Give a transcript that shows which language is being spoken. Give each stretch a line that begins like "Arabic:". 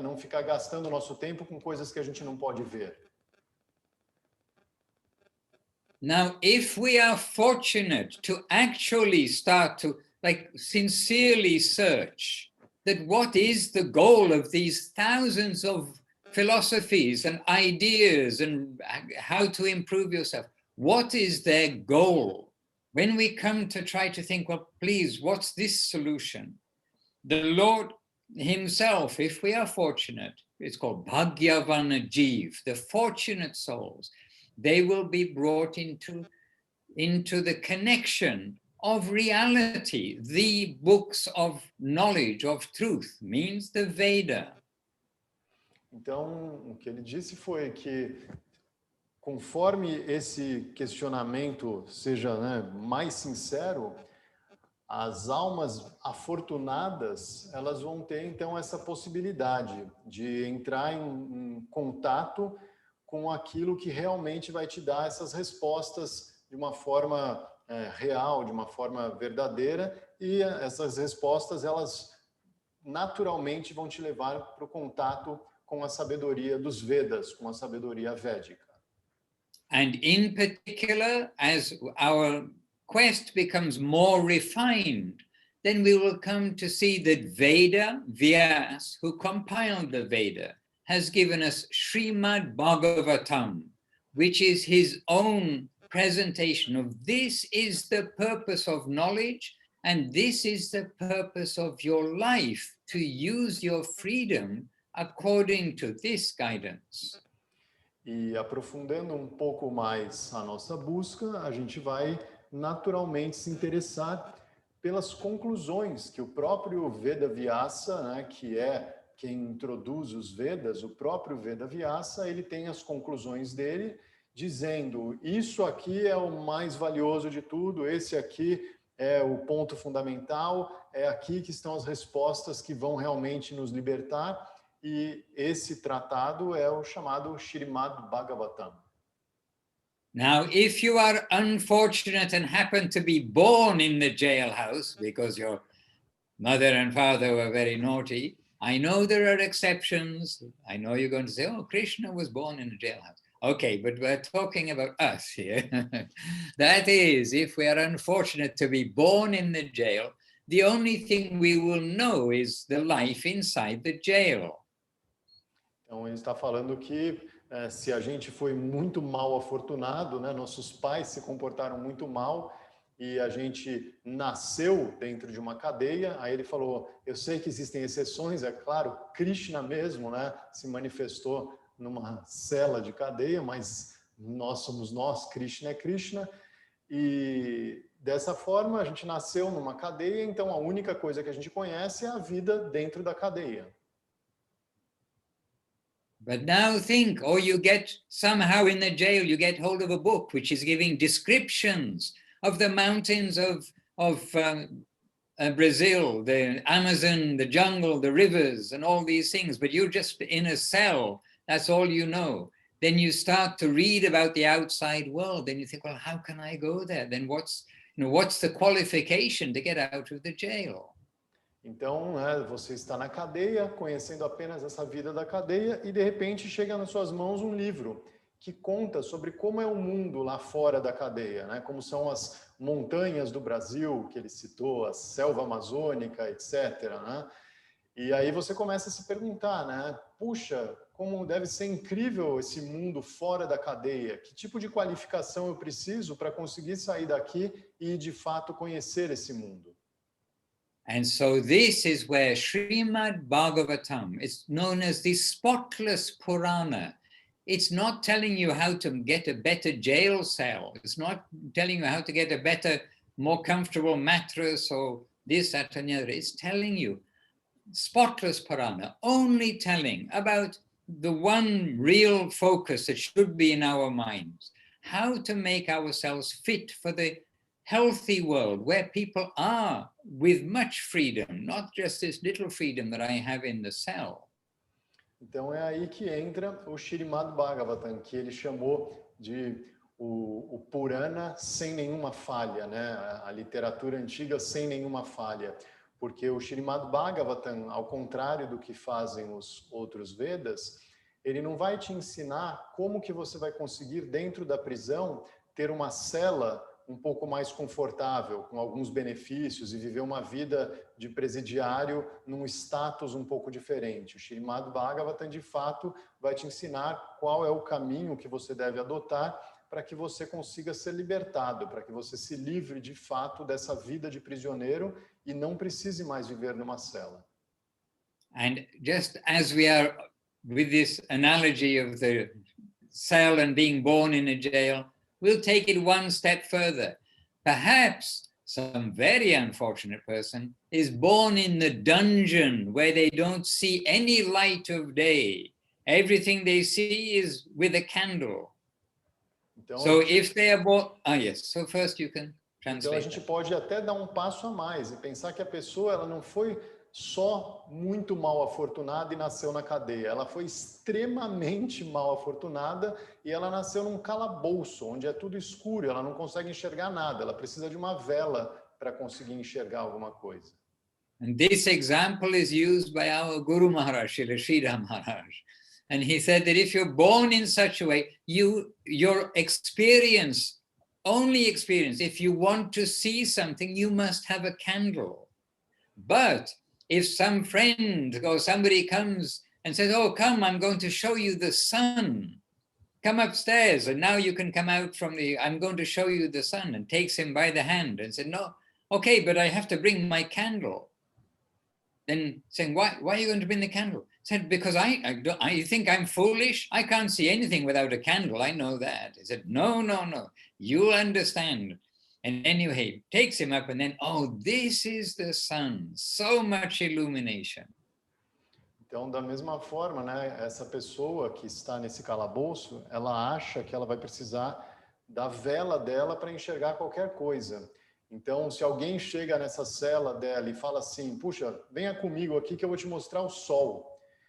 Portuguese: Não ficar gastando o nosso tempo com coisas que a gente não pode ver.
English: Now, if we are fortunate to actually start to sincerely search that what is the goal of these thousands of philosophies and ideas and how to improve yourself, what is their goal? When we come to try to think, well, please, what's this solution? The Lord himself, if we are fortunate, it's called Bhagyavana Jeev, the fortunate souls, they will be brought into the connection of reality, the books of knowledge, of truth, means the Veda.
Portuguese: Então, o que ele disse foi que conforme esse questionamento seja, né, mais sincero, as almas afortunadas, elas vão ter, então, essa possibilidade de entrar em contato com aquilo que realmente vai te dar essas respostas de uma forma real, de uma forma verdadeira, e essas respostas, elas naturalmente vão te levar para o contato com a sabedoria dos Vedas, com a sabedoria védica.
English: And in particular, as our quest becomes more refined, then we will come to see that Vyas, who compiled the Veda, has given us Srimad Bhagavatam, which is his own presentation of this is the purpose of knowledge, and this is the purpose of your life, to use your freedom according to this guidance.
Portuguese: E aprofundando um pouco mais a nossa busca, a gente vai naturalmente se interessar pelas conclusões que o próprio Veda Vyasa, né, que é quem introduz os Vedas, o próprio Veda Vyasa, ele tem as conclusões dele, dizendo, isso aqui é o mais valioso de tudo, esse aqui é o ponto fundamental, é aqui que estão as respostas que vão realmente nos libertar, e esse tratado é o chamado Srimad Bhagavatam.
English: Now, if you are unfortunate and happen to be born in the jailhouse because your mother and father were very naughty, I know there are exceptions. I know you're going to say, oh, Krishna was born in a jailhouse. Okay, but we're talking about us here. That is, if we are unfortunate to be born in the jail, the only thing we will know is the life inside the jail.
Portuguese: Então, ele está falando que se a gente foi muito mal afortunado, né, nossos pais se comportaram muito mal e a gente nasceu dentro de uma cadeia, aí ele falou, eu sei que existem exceções, é claro, Krishna mesmo, né, se manifestou numa cela de cadeia, mas nós somos nós, Krishna é Krishna, e dessa forma a gente nasceu numa cadeia, então a única coisa que a gente conhece é a vida dentro da cadeia.
English: But now think, or you get somehow in the jail, you get hold of a book which is giving descriptions of the mountains of Brazil, the Amazon, the jungle, the rivers, and all these things, but you're just in a cell, that's all you know. Then you start to read about the outside world, then you think, well, how can I go there? Then what's the qualification to get out of the jail?
Portuguese: Então, né, você está na cadeia, conhecendo apenas essa vida da cadeia, e de repente chega nas suas mãos um livro que conta sobre como é o mundo lá fora da cadeia, né? Como são as montanhas do Brasil, que ele citou, a selva amazônica, etc., né? E aí você começa a se perguntar, né? Puxa, como deve ser incrível esse mundo fora da cadeia. Que tipo de qualificação eu preciso para conseguir sair daqui e, de fato, conhecer esse mundo?
English: And so this is where Srimad Bhagavatam is known as the spotless Purana. It's not telling you how to get a better jail cell. It's not telling you how to get a better, more comfortable mattress or this, that, and the other. It's telling you, spotless Purana, only telling about the one real focus that should be in our minds, how to make ourselves fit for the healthy world where people are with much freedom, not just this little freedom that I have in the cell.
Portuguese: Então é aí que entra o Srimad Bhagavatam, que ele chamou de o Purana sem nenhuma falha, né? A literatura antiga sem nenhuma falha. Porque o Srimad Bhagavatam, ao contrário do que fazem os outros Vedas, ele não vai te ensinar como que você vai conseguir, dentro da prisão, ter uma cela um pouco mais confortável, com alguns benefícios, e viver uma vida de presidiário num status um pouco diferente. O Srimad Bhagavatam, de fato, vai te ensinar qual é o caminho que você deve adotar para que você consiga ser libertado, para que você se livre, de fato, dessa vida de prisioneiro e não precise mais viver numa cela.
English: And just as we are with this analogy of the cell and being born in a jail, we'll take it one step further. Perhaps some very unfortunate person is born in the dungeon where they don't see any light of day. Everything they see is with a candle.
Portuguese: Então,
English: so if they are born... yes. So first you can translate.
Portuguese: Então a gente pode até dar um passo a mais e pensar que a pessoa ela não foi só muito mal afortunada e nasceu na cadeia. Ela foi extremamente mal afortunada e ela nasceu num calabouço, onde é tudo escuro, ela não consegue enxergar nada, ela precisa de uma vela para conseguir enxergar alguma coisa.
English: And this example is used by our Guru Maharaj, Srila Sridhar Maharaj. And he said that if you're born in such a way, your experience, only experience, if you want to see something, you must have a candle. But if some friend or somebody comes and says, oh, come, I'm going to show you the sun. Come upstairs, and now you can come out from I'm going to show you the sun, and takes him by the hand and said, no, okay, but I have to bring my candle. Then saying, why are you going to bring the candle? Said, because I think I'm foolish. I can't see anything without a candle. I know that. He said, no, you'll understand. And anyway, takes him up and then, oh, this is the sun. So much illumination.
Portuguese: Então, da mesma forma, né, essa pessoa que está nesse calabouço, ela acha que ela vai precisar da vela dela para enxergar qualquer coisa. Então, se alguém chega nessa cela dela e fala assim, puxa, venha comigo aqui que eu vou te mostrar o sol.